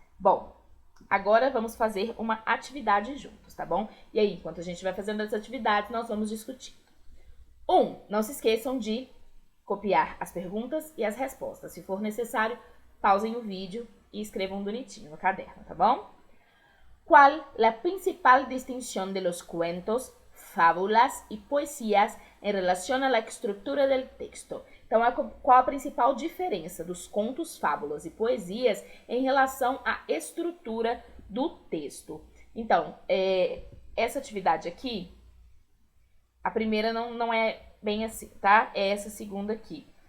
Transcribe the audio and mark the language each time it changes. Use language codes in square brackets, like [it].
[pt] Bom, agora vamos fazer uma atividade juntos, tá bom? E aí, enquanto a gente vai fazendo as atividades, nós vamos discutir. Não se esqueçam de copiar as perguntas e as respostas. Se for necessário, pausem o vídeo e escrevam bonitinho no caderno, tá bom? [es] ¿Cuál la principal distinción de los cuentos, fábulas y poesías en relación a la estructura del texto? [pt] Então, qual a principal diferença dos contos, fábulas e poesias em relação à estrutura do texto? Então, essa atividade aqui, a primeira não é bem assim, tá? É essa segunda aqui.